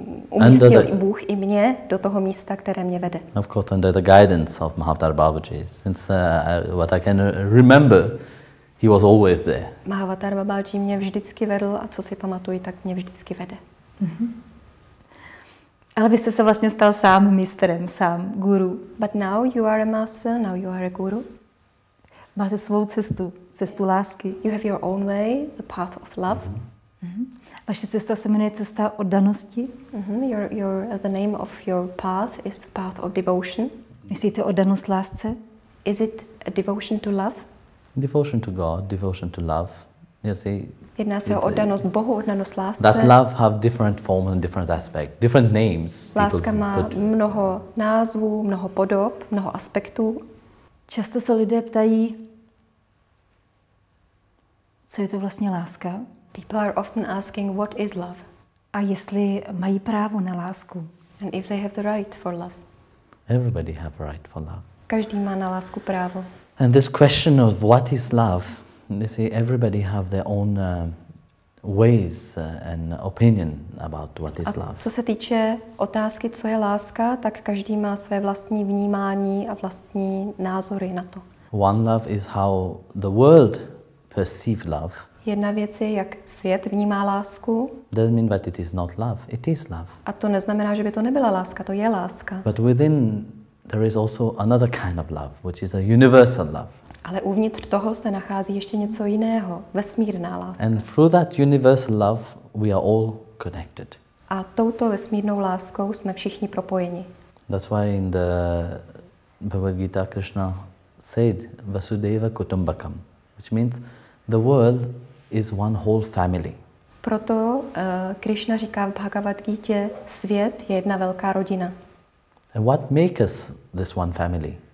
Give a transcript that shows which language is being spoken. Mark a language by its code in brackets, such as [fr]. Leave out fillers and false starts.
[cs] umístil i Bůh i mě do toho místa, které mě vede. [en] Of course, under the guidance of Mahavtar Babaji. Since what I can remember, he was always there. [cs] Mahavtar Babaji mě vždycky vedl a co si pamatuju, tak mě vždycky vede. Ale vy jste se vlastně stal sám mistrem, sám guru. [en] But now you are a master, now you are a guru. [cs] Máte svou cestu, cestu lásky. [en] You have your own way, the path of love. [cs] Vaše cesta se jmenuje cesta oddanosti. [en] The name of your path is the path of devotion. [cs] Myslíte oddanost lásce? [en] Is it a devotion to love? Devotion to God, devotion to love. You see, [cs] jedná se o oddanost Bohu, oddanost lásce. [en] That love have different forms and different aspects, different names. [cs] Láska má mnoho názvů, mnoho podob, mnoho aspektů. Často se lidé ptají, co je to vlastně láska? [en] People are often asking what is love. [cs] A jestli mají právo na lásku. [en] And if they have the right for love. Everybody have a right for love. [cs] Každý má na lásku právo. [en] And this question of what is love, you see, everybody have their own ways and opinion about what is love. [cs] Co se týče otázky, co je láska, tak každý má své vlastní vnímání a vlastní názory na to. [en] One love is how the world perceive love. [cs] Jedna věc je, jak svět vnímá lásku. [en] Doesn't mean that it is not love. It is love. [cs] A to neznamená, že by to nebyla láska, to je láska. [en] But within there is also another kind of love, which is a universal love. [cs] Ale uvnitř toho se nachází ještě něco jiného, vesmírná láska. [en] And through that universal love, we are all connected. [cs] A touto vesmírnou láskou jsme všichni propojeni. [en] That's why in the Bhagavad Gita Krishna said [sa] Vasudeva Kutumbakam, [en] which means the world is one whole family. [cs] Proto Krishna říká v Bhagavad Gitě, svět je jedna velká rodina. [en] And what makes us this one family?